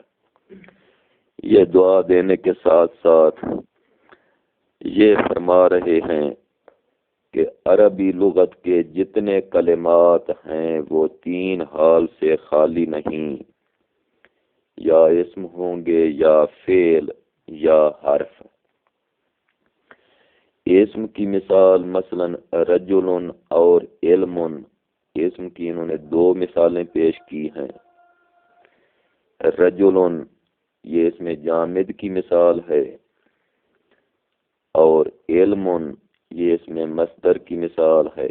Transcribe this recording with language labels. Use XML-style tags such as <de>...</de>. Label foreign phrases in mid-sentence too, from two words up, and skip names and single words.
<ur>یہ دعا دینے کے ساتھ ساتھ یہ فرما رہے ہیں کہ عربی لغت کے جتنے کلمات ہیں وہ تین حال سے خالی نہیں، یا اسم ہوں گے یا فعل یا حرف. اسم کی مثال مثلا رجل اور علم، اسم کی انہوں نے دو مثالیں پیش کی ہیں. رجل یہ اس میں جامد کی مثال ہے، اور علم یہ اس میں مصدر کی مثال ہے.</ur>